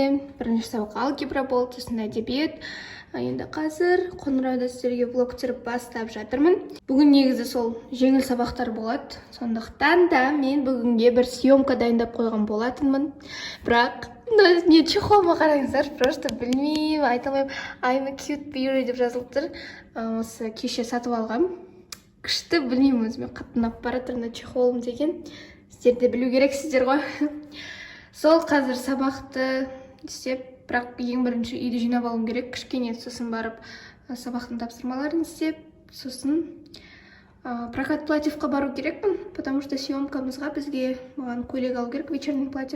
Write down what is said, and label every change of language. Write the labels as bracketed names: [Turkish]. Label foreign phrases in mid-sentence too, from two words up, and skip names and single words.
[Kazakh] Бірінші сабақ алгебра болды, сосын әдебиет. Енді қазір қоңырауда сіздерге влог түсіріп бастап жатырмын. Бүгін негізі сол жеңіл сабақтар болады. Сондықтан да мен бүгінге бір съемка дайындап қойған болатынмын. Бірақ не чехолыма қараңыздар, просто білмеймін, айта алмаймын. [English] I'm a cute beauty [Kazakh] деп жазылып тұр. Осы кеше сатып алғам. Күшті, білмеймін, өзіме қатты ұнап бара тұр мына чехолым деген. Сіздер де білу керексіздер ғой. Сол қазір сабақты істеп, бірақ ең бірінші үйді жинап алуым керек. Кішкене сосын барып сабақтың тапсырмаларын істеп, сосын прокат платьевқа бару керекпін, [Russian] потому что [Kazakh] съемкамызға маған көйлек алу керек, [Russian] вечерний платье.